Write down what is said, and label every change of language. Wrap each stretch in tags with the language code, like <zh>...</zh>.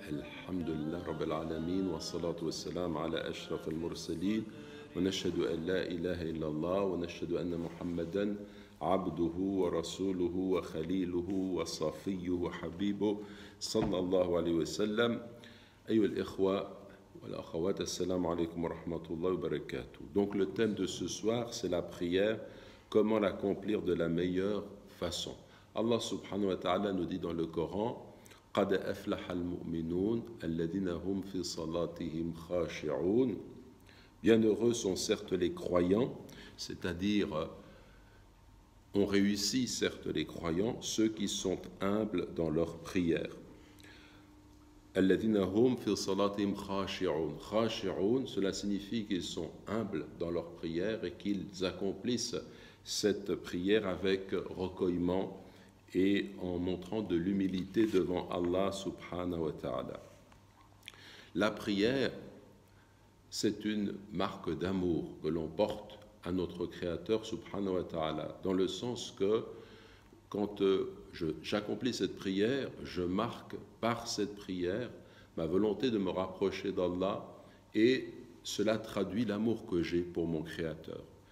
<ar>الحمد لله رب العالمين والصلاة والسلام على أشرف المرسلين ونشهد أن لا إله إلا الله ونشهد أن محمدا عبده ورسوله وخليله وصفيه وحبيبه صلى الله عليه وسلم. أيها الإخوة والأخوات, السلام عليكم ورحمة الله وبركاته.</ar> <fr>Donc le thème de ce soir, c'est la prière, comment l'accomplir de la meilleure façon. Allah subhanahu wa ta'ala nous dit dans le Coran:</fr> <ar>قد أفلح المؤمنون الذين هم في صلاتهم خاشعون.</ar> <fr>Bienheureux sont certes les croyants, c'est-à-dire on réussit certes les croyants, ceux qui sont humbles dans leur prière.</fr> <ar>الذين هم في صلاتهم خاشعون.</ar> <fr>خاشعون, cela signifie qu'ils sont humbles dans leur prière et qu'ils accomplissent cette prière avec recueillement et en montrant de l'humilité devant Allah subhanahu wa ta'ala. La prière, c'est une marque d'amour que l'on porte à notre Créateur subhanahu wa ta'ala, dans le sens que quand j'accomplis cette prière, je marque par cette prière ma volonté de me rapprocher d'Allah et cela traduit l'amour que j'ai pour mon Créateur.</fr>